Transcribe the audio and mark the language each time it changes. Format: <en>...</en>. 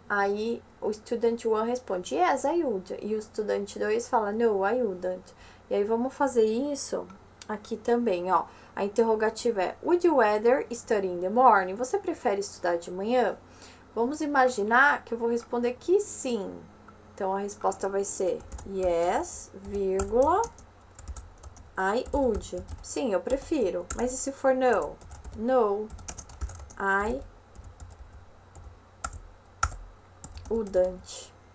<pt>Aí o student 1 responde,</pt> <en>yes, I would.</en> <pt>E o student 2 fala,</pt> <en>no, I wouldn't.</en> <pt>E aí vamos fazer isso aqui também, ó. A interrogativa é,</pt> <en>would you rather study in the morning?</en> <pt>Você prefere estudar de manhã? Vamos imaginar que eu vou responder que sim. Então, a resposta vai ser yes, vírgula, I would. Sim, eu prefiro. Mas e se for no?</pt> <en>No, I wouldn't.</en>